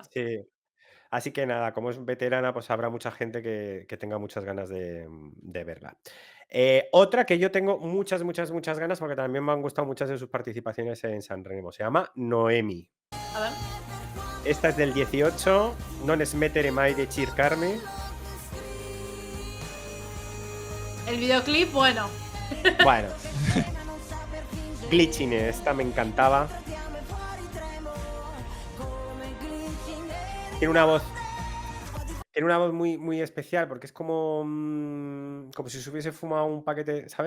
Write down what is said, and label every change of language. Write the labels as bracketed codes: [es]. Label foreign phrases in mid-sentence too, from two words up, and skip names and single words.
[es] Sí. Así que nada, como es veterana, pues habrá mucha gente que tenga muchas ganas de verla. Otra que yo tengo muchas ganas, porque también me han gustado muchas de sus participaciones en Sanremo. Se llama Noemi. A ver. Esta es del 18, Non smettere mai di cercarmi. El videoclip, bueno. Bueno. Glitchine, esta me encantaba. Tiene una voz muy especial porque es como si se hubiese fumado un paquete, ¿sabes?